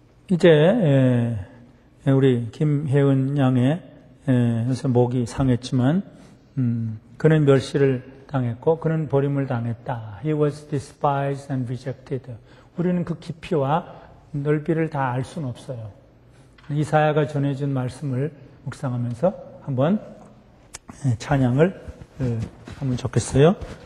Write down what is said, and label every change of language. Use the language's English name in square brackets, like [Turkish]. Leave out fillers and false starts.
[Korean] 이제 우리 김혜은 양의 그래서 목이 상했지만 그는 멸시를 당했고 그는 버림을 당했다. [English] He was despised and rejected. [Korean] 우리는 그 깊이와 넓이를 다 알 수는 없어요. 이사야가 전해준 말씀을 묵상하면서 한번 찬양을 하면 좋겠어요.